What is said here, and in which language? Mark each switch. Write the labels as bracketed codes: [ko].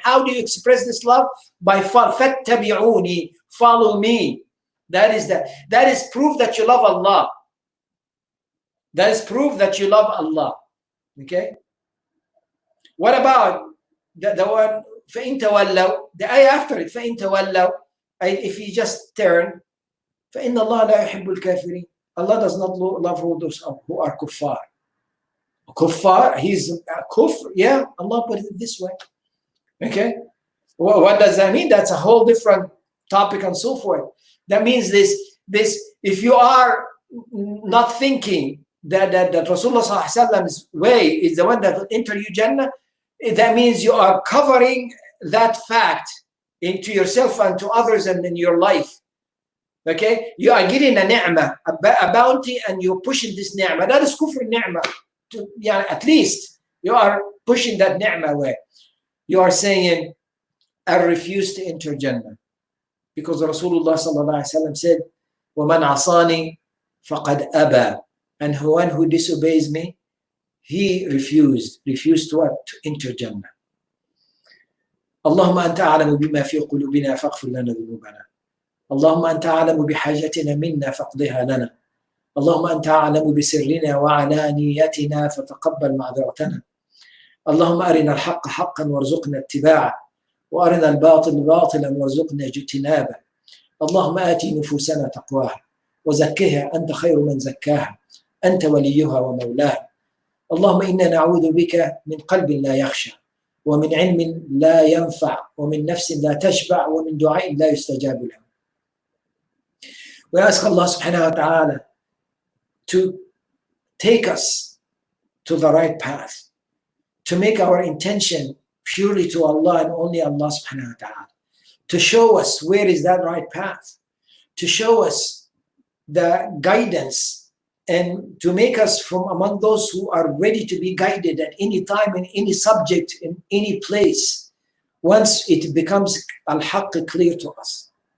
[en] How do you express this love? By fattabi'uni, follow me. That is proof that you love Allah. That is proof that you love Allah. Okay? What about the one [ar] فَإِن تَوَلَّوْا? [en] The ayah after it, فَإِن تَوَلَّوْا. If you just turn, [ar] فَإِنَّ اللَّهَ لَا يُحِبُّ الْكَافِرِينَ. [en] Allah does not love those who are kuffar. Kuffar, he's a kufr. Yeah, Allah put it this way. Okay? Well, what does that mean? That's a whole different topic and so forth. That means this if you are not thinking that Rasulullah sallallahu alaihi wasallam's way is the one that will enter you Jannah, that means you are covering that fact into yourself and to others and in your life. Okay? You are getting a ni'mah, a bounty, and you're pushing this ni'mah. That is kufr ni'mah. At least you are pushing that ni'mah away. You are saying, I refuse to enter Jannah. Because Rasulullah sallallahu alaihi wasallam said, [ar] وَمَنْ عَصَانِي فَقَدْ أَبَى. [en] And one who disobeys me, he refused to what? To enter Jannah. [ar] اللهم أنت أعلم بما في قلوبنا فاغفر لنا ذنوبنا. اللهم أنت أعلم بحاجتنا منا فاقضها لنا. اللهم أنت أعلم بسرنا وعلانيتنا فتقبل معذرتنا. اللهم أرنا الحق حقا وارزقنا اتباعه، وأرنا الباطل باطلا وارزقنا اجتنابه. اللهم آت نفوسنا تقواها وزكها أنت خير من زكاها، أنت وليها ومولاها. اللهم إنا نعوذ بك من قلب لا يخشى، ومن علم لا ينفع، ومن نفس لا تشبع، ومن دعاء لا يستجاب له. [en] We ask Allah subhanahu wa ta'ala to take us to the right path, to make our intention purely to Allah and only Allah subhanahu wa ta'ala, to show us where is that right path, to show us the guidance, and to make us from among those who are ready to be guided at any time, in any subject, in any place, once it becomes al-haqq clear to us.